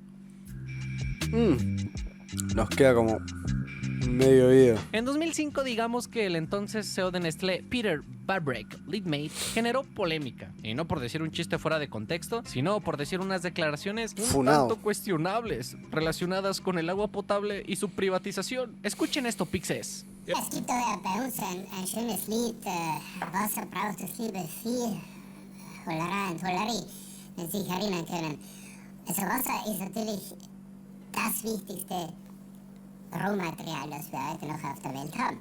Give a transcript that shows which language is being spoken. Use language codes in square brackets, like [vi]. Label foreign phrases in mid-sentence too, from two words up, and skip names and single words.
[es] Nos queda como medio video. En 2005, digamos que el entonces CEO de Nestlé, Peter Barbrek Leadmate, generó polémica. Y no por decir un chiste fuera de contexto, sino por decir unas declaraciones un Funado. tanto cuestionables relacionadas con el agua potable y su privatización. Escuchen esto, pixes. [de] Es gibt bei uns ein schönes Lied, Wasser braucht das liebe Vieh, Hollerei und Hollerie, wenn Sie sich erinnern können. Also Wasser ist natürlich das wichtigste Rohmaterial, das wir heute noch auf der Welt haben.